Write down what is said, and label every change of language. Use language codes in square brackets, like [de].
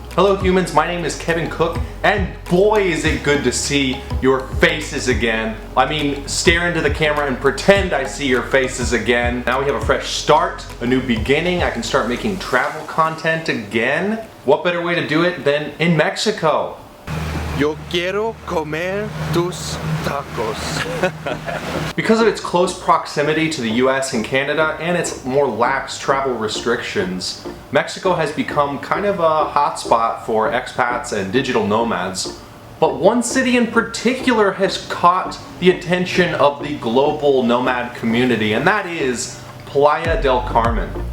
[en] Hello humans, my name is Kevin Cook, and boy is it good to see your faces again. I mean, stare into the camera and pretend I see your faces again. Now we have a fresh start, a new beginning. I can start making travel content again. What better way to do it than in Mexico? [es] Yo quiero comer tus tacos. [en] Because of its close proximity to the US and Canada and its more lax travel restrictions, Mexico has become kind of a hotspot for expats and digital nomads. But one city in particular has caught the attention of the global nomad community, and that is Playa del Carmen.